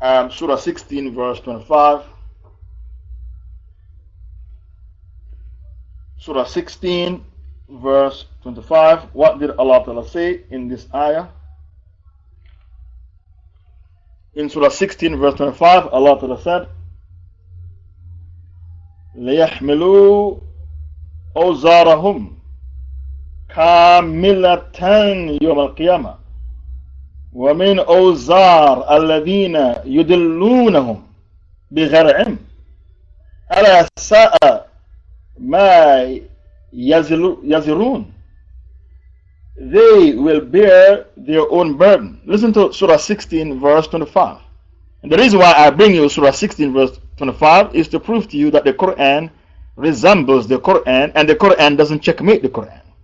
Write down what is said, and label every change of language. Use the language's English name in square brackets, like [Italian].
[English] Surah 16 verse 25. Surah 16 verse 25. What did Allah Ta'ala say in this ayah? In Surah 16 verse 25, Allah Ta'ala said, [Arabic] لِيَحْمِلُوا أَوْزَارَهُمْ كَامِلَةً يَوْمَ الْقِيَامَةِ وَمِنْ أَوْزَارِ الَّذِينَ يُدِلُّونَهُمْ بِغَيْرِ عِلْمٍ أَلَا سَاءَ مَا يَزِرُونَ. [English] They will bear their own burden. Listen to Surah 16 verse 25. And the reason why I bring you Surah 16 verse 25 is to prove to you that the Quran resembles the Quran and the Quran doesn't checkmate the Quran.